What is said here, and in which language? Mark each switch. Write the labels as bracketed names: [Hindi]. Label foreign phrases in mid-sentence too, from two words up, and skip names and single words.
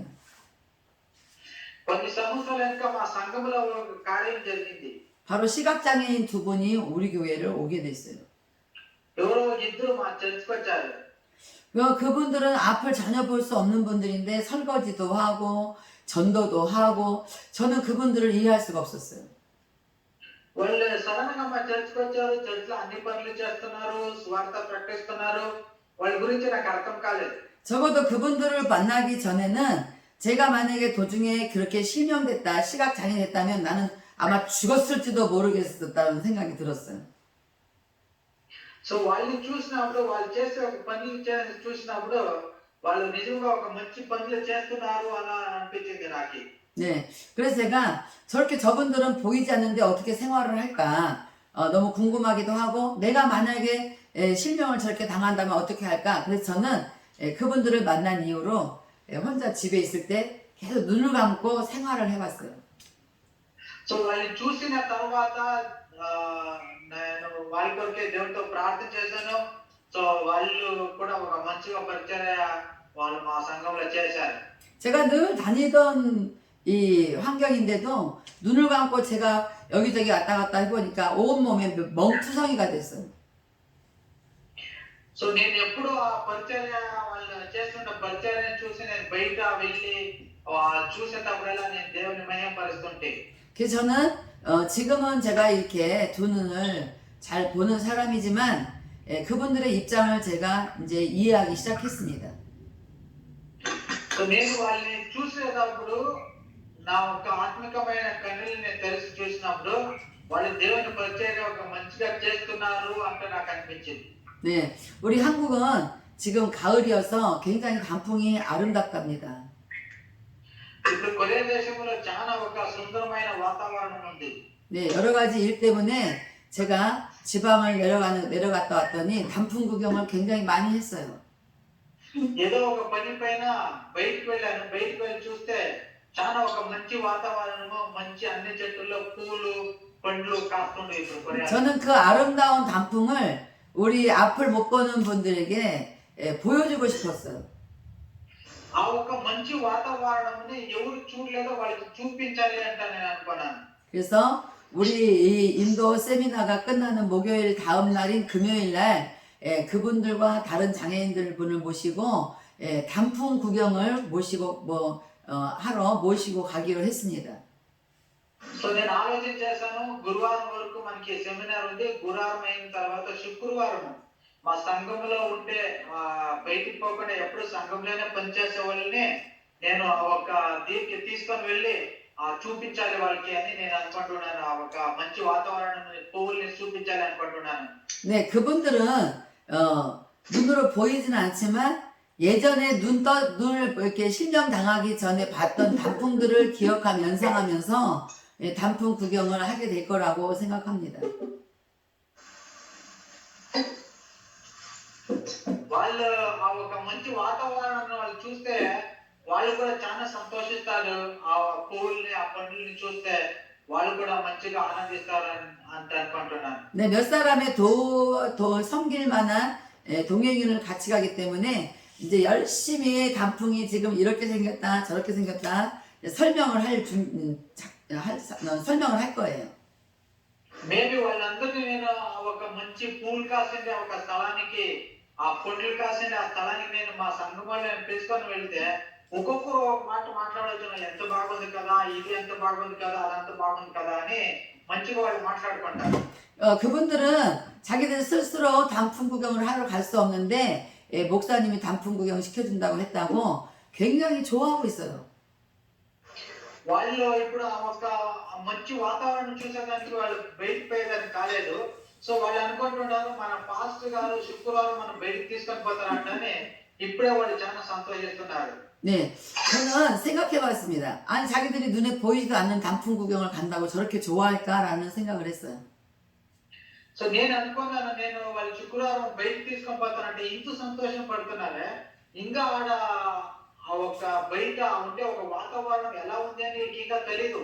[Telugu] కొన్ని సంవత్సరాల వెనుక మా సంఘములో ఒక కార్యం జరిగింది. [Korean] 바로 시각장애인 두 분이 우리 교회를 오게 됐어요. [Telugu] ఎవరో ఇద్దరు మా చర్చికి వచ్చారు. [Korean] 그분들은 앞을 전혀 볼 수 없는 분들인데 설거지도 하고 전도도 하고 저는 그분들을 이해할 수가 없었어요. [Telugu] వాళ్ళు సడన్ గా మా చర్చికి వచ్చారు. చర్చిలో అన్ని పనులు చేస్తున్నారు, స్వార్థ ప్రకటిస్తున్నారు. వాళ్ళ గురించి నాకు అర్థం కాలేదు. [Korean] 적어도 그분들을 만나기 전에는 제가 만약에 도중에 그렇게 실명됐다, 시각장애됐다면 나는 아마 죽었을지도 모르겠었다는 생각이 들었어요. [Telugu] సో వాళ్ళని చూసినప్పుడు వాళ్ళు చేసే ఒక పనులు చూసినప్పుడు వాళ్ళు నిజంగా ఒక మంచి పనులు చేస్తున్నారు అని అనిపించింది నాకు. [Korean] 네, 그래서 제가 저렇게 저분들은 보이지 않는데 어떻게 생활을 할까 너무 궁금하기도 하고 내가 만약에 실명을 저렇게 당한다면 어떻게 할까. 그래서 저는 그분들을 만난 이후로 혼자 집에 있을 때 계속 눈을 감고 생활을 해봤어요. [Telugu] సో వాళ్ళని చూసిన తర్వాత నేను వాళ్ళ కొరకే దేవుడితో ప్రార్థన చేశాను. సో వాళ్ళు కూడా ఒక మంచిగా పరిచర్య వాళ్ళు మా సంఘంలో చేశారు. [Korean] 제가 늘 다니던 이 환경인데도 눈을 감고 제가 여기저기 왔다 갔다 해보니까 온몸에 멍투성이가 됐어요. [Telugu] సో నేను ఎప్పుడు ఆ పరిచర్య వాళ్ళు చేస్తున్న పరిచర్యని చూసి నేను బయట వెళ్ళి చూసేటప్పుడల్లా నేను దేవుని మహిమపరుస్తుంటే. [Korean] 그래서 저는 지금은 제가 이렇게 두 눈을 잘 보는 사람이지만 그분들의 입장을 제가 이제 이해하기 시작했습니다. [Telugu] సో నేను వాళ్ళని చూసేటప్పుడు నా ఒక ఆత్మికమైన కన్నుల్ని తెలిసి చూసినప్పుడు వాళ్ళు దేవుని పరిచర్య ఒక మంచిగా చేస్తున్నారు అంటే నాకు అనిపించింది. [Korean] 네, 우리 한국은 지금 가을이어서 굉장히 단풍이 아름답답니다. [Telugu] ఇప్పుడు కొరియా దేశంలో చాలా ఒక సుందరమైన వాతావరణం ఉంది. [Korean] 네, 여러 가지 일 때문에 제가 지방을 내려갔다 왔더니 단풍 구경을 굉장히 많이 했어요. [Telugu] ఏదో ఒక పని పైన బయటికి వెళ్ళాను. బయటికి వెళ్ళి చూస్తే చాలా ఒక మంచి వాతావరణము మంచి అన్ని చెట్టుల్లో పూలు పండ్లు కాస్తుండే ఇప్పుడు కొరియాలో. [Korean] 저는 그 아름다운 단풍을 우리 앞을 못 보는 분들에게 보여주고 싶었어요. [Telugu] ఆ ఒక మంచి వాతావరణంని ఎవరు చూడలేదో వాళ్ళకి చూపించాలి అంట నేను అనుకున్నాను. [Korean] 그래서 우리 이 인도 세미나가 끝나는 목요일 다음 날인 금요일 날 그분들과 다른 장애인들 분을 모시고 단풍 구경을 모시고 하러 모시고 가기로 했습니다. [Telugu] సో నేను ఆలోచన చేశాను గురువారం వరకు మనకి సెమినార్ ఉంది. గురువారం అయిన తర్వాత శుక్రవారం మా సంఘంలో ఉంటే బయటికి పోకుండా ఎప్పుడు సంఘంలోనే పనిచేసే వాళ్ళని నేను ఒక దీనికి తీసుకొని వెళ్ళి చూపించాలి వాళ్ళకి అని నేను అనుకుంటున్నాను. ఆ ఒక మంచి వాతావరణం పువ్వుల్ని చూపించాలి అనుకుంటున్నాను. [Korean] 네, 그분들은 눈으로 보이진 않지만 예전에 눈을 이렇게 실명 당하기 전에 봤던 단풍들을 기억하며 연상하면서 단풍 구경을 하게 될 거라고 생각합니다. [Telugu] వాళ్ళు ఆ ఒక మంచి వాతావరణాన్ని వాళ్ళు చూస్తే వాళ్ళు కూడా చాలా సంతోషిస్తారు. ఆ పువ్వుల్ని ఆ పండ్లని చూస్తే వాళ్ళు కూడా మంచిగా ఆనందిస్తారు అని అనుకుంటున్నాను. [Korean] 네, 몇 사람의 더 섬길 만한 동행인을 같이 가기 때문에 이제 열심히 단풍이 지금 이렇게 생겼다 저렇게 생겼다 설명을 설명을 할 거예요. [Telugu] మేబీ వాళ్ళందరినీ నేను ఒక మంచి పూలు కాసిండే ఒక స్థలానికి ఆ పండ్లు కాసిండే ఆ స్థలానికి నేను మా సంఘం వాళ్ళు పిలుచుకొని వెళ్తే ఒక్కొక్కరు ఒక మాట మాట్లాడవచ్చు. ఎంత బాగుంది కదా, ఇది ఎంత బాగుంది కదా, అదంత బాగుంది కదా అని మంచిగా వాళ్ళు మాట్లాడుకుంటారు. [Korean] 그분들은 자기들 스스로 단풍 구경을 하러 갈 수 없는데 목사님이 단풍 구경 시켜준다고 했다고 굉장히 좋아하고 있어요. [Telugu] వాళ్ళు ఇప్పుడు ఆ ఒక మంచి వాతావరణం చూసేదానికి వాళ్ళు బయటికి పోయేదానికి కాలేదు. సో వాళ్ళు అనుకుంటున్నారు మన పాస్టర్ గారు శుక్రవారం మనం బయటికి తీసుకొని పోతారంటని ఇప్పుడే వాళ్ళు చాలా సంతోషిస్తున్నారు. [Korean] 네, 저는 생각해봤습니다. 아니 자기들이 눈에 보이지도 않는 단풍 구경을 간다고 저렇게 좋아할까라는 생각을 했어요. [Telugu] సో నేను అనుకున్నాను నేను వాళ్ళు శుక్రవారం బయటికి తీసుకొని పోతానంటే ఇంత సంతోషం పడుతున్నారే, ఇంకా ఆడ ఆ ఒక బయట ఉండే ఒక వాతావరణం ఎలా ఉంది అని ఇంకా తెలీదు.